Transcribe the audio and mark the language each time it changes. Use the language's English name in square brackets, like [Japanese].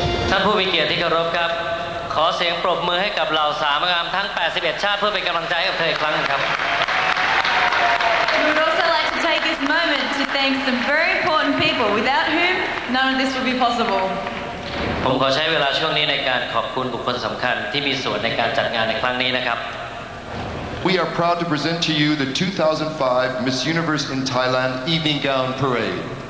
[Thai] ท่านผู้มีเกียรติที่เคารพครับ ขอเสียงปรบมือให้กับเหล่าสาวงามทั้ง 81 ชาติเพื่อเป็นกำลังใจให้กับเธออีกครั้งหนึ่งครับ [English] We would also like to take this moment to thank some very important people without whom none of this would be possible. [Thai] ผมขอใช้เวลาช่วงนี้ในการขอบคุณบุคคลสำคัญที่มีส่วนในการจัดงานในครั้งนี้นะครับ [English] We are proud to present to you the 2005 Miss Universe in Thailand Evening Gown Parade.